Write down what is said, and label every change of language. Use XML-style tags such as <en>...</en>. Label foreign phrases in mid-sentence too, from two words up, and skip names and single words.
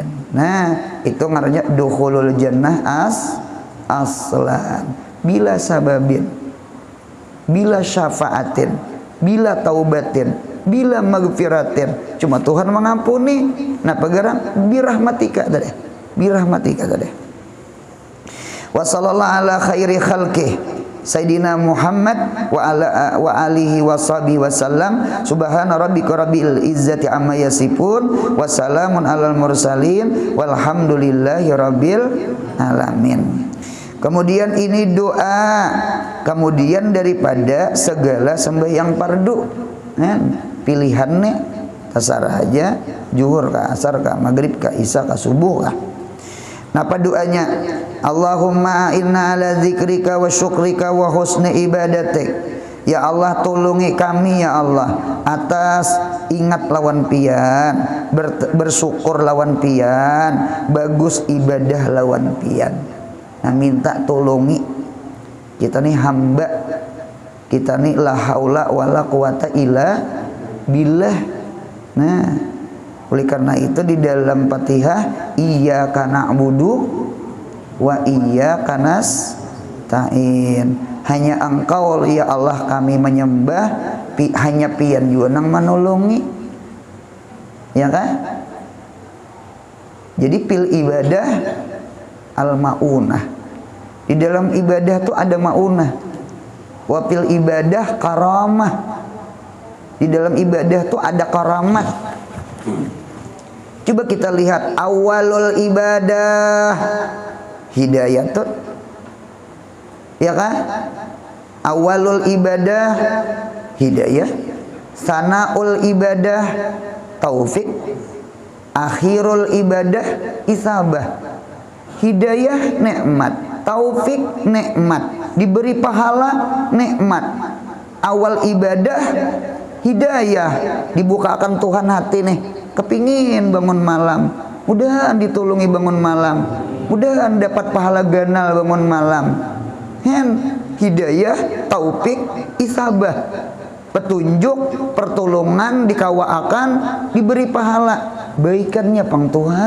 <bjn>Nah itu ngarannya</bjn> <ar>دخول الجنة أصلا بلا سبب بلا شفاعة بلا توبة بلا مغفرة,</ar> <bjn>cuma Tuhan mengampuni. Nah pegarang birahmatika tadi, birahmatika tadi.</bjn> <ar>وصلى الله على خير خلقه سيدنا محمد وآله وصحبه وسلم. سبحان ربك رب العزة عما يصفون وسلام على المرسلين والحمد لله رب العالمين.</ar> <bjn>Kemudian ini doa kemudian daripada segala sembahyang fardu. Pilihan nih tasarah aja, zuhur ka, asar ka, maghrib ka, isya ka, subuh ka. Napa doanya?</bjn> <ar>اللهم إنا على ذكرك وشكرك وحسن عبادتك.</ar> <bjn>Ya Allah tolongi kami ya Allah atas ingat lawan pian, bersyukur lawan pian, bagus ibadah lawan pian. Nah minta tolongi kita nih hamba, kita nih</bjn> <ar>لا حول ولا قوة إلا بالله.</ar> <bjn>Nah oleh karena itu di dalam Fatihah</bjn> <ar>إياك نعبد وإياك نستعين,</ar> <bjn>hanya Engkau ya Allah kami menyembah, hanya pian juga nang menolongi, ya kan? Jadi</bjn> <ar>في العبادة المعونة,</ar> <bjn>di dalam ibadah tuh ada maunah.</bjn> <ar>وفي العبادة كرامة,</ar> <bjn>di dalam ibadah tuh ada karamat. Coba kita lihat</bjn> <ar>أول العبادة هداية,</ar> <bjn>ya kan?</bjn> <ar>أول العبادة هداية ثاني العبادة توفيق آخر العبادة إثابة.</ar> <bjn>Hidayah nikmat, taufik nikmat, diberi pahala nikmat. Awal ibadah hidayah, dibukakan Tuhan hati nih, kepingin bangun malam, mudahan ditolongi bangun malam, mudahan dapat pahala ganal bangun malam. Hidayah, taufik, isabah, petunjuk, pertolongan, dikawaakan, diberi pahala, baikannya pang Tuhan.</bjn>